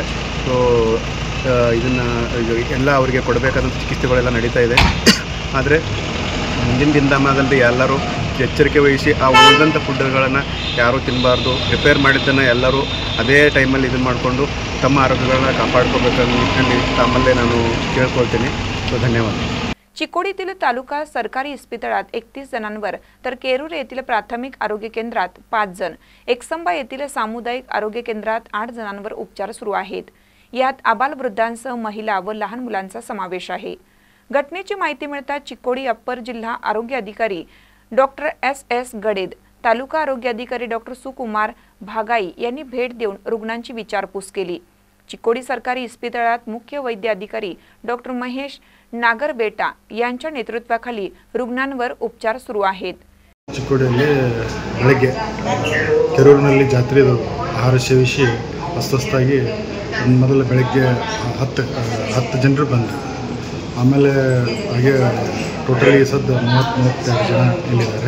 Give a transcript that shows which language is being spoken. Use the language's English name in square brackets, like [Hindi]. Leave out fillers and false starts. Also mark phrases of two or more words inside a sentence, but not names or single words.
[Kannada] ಸೊ ಇದನ್ನು ಎಲ್ಲ ಅವರಿಗೆ ಕೊಡಬೇಕಾದಂಥ ಚಿಕಿತ್ಸೆಗಳೆಲ್ಲ ನಡೀತಾ ಇದೆ। ಆದರೆ ಮುಂದಿನ ದಿನಮಾನದಲ್ಲಿ ಎಲ್ಲರೂ ಎಚ್ಚರಿಕೆ ವಹಿಸಿ ಆ ಉಳಿದಂಥ ಫುಡ್ಗಳನ್ನು ಯಾರೂ ತಿನ್ನಬಾರ್ದು। ಪ್ರಿಪೇರ್ ಮಾಡಿದ್ದನ್ನು ಎಲ್ಲರೂ ಅದೇ ಟೈಮಲ್ಲಿ ಇದನ್ನು ಮಾಡಿಕೊಂಡು ತಮ್ಮ ಆರೋಗ್ಯಗಳನ್ನ ಕಾಪಾಡ್ಕೋಬೇಕನ್ನೋ ನಿಟ್ಟಿನಲ್ಲಿ ತಮ್ಮಲ್ಲೇ ನಾನು ಕೇಳ್ಕೊಳ್ತೀನಿ। ಸೊ ಧನ್ಯವಾದ। [Marathi] चिकोडीतील तालुका सरकारी इस्पितळात 31 जणांवर तर केरूर येथील प्राथमिक आरोग्य केंद्रात 5 जण, एकसंबा येथील सामुदायिक आरोग्य केंद्रात 8 जणांवर उपचार सुरू आहेत। यात आबालवृद्धांसह महिला व लहान मुलांचा समावेश आहे। घटनेची माहिती मिळताच चिकोडी अप्पर जिल्हा आरोग्य अधिकारी डॉक्टर SS गडेद, तालुका आरोग्य अधिकारी डॉक्टर सुकुमार भागाई यांनी भेट देऊन रुग्णांची विचारपूस केली। चिकोडी सरकारी इस्पितळात मुख्य वैद्य अधिकारी डॉक्टर महेश नागरबेटा यांच्या नेतृत्वाखाली रुग्णांवर उपचार सुरू आहेत। [Kannada] ಚಿಕ್ಕೋಡಿಯಲ್ಲಿ ಬೆಳಗ್ಗೆ ಕೆರೂರಿನಲ್ಲಿ ಜಾತ್ರೆದು ಆಹಾರ ಸೇವಿಸಿ ಅಸ್ವಸ್ಥಾಗಿ ಮೊದಲು ಬೆಳಗ್ಗೆ 10 ಜನರು ಬಂದರು। ಆಮೇಲೆ ಹಾಗೆ ಟೋಟಲಿ ಸದ್ದ 32 ಜನ ಇಲ್ಲಿದ್ದಾರೆ।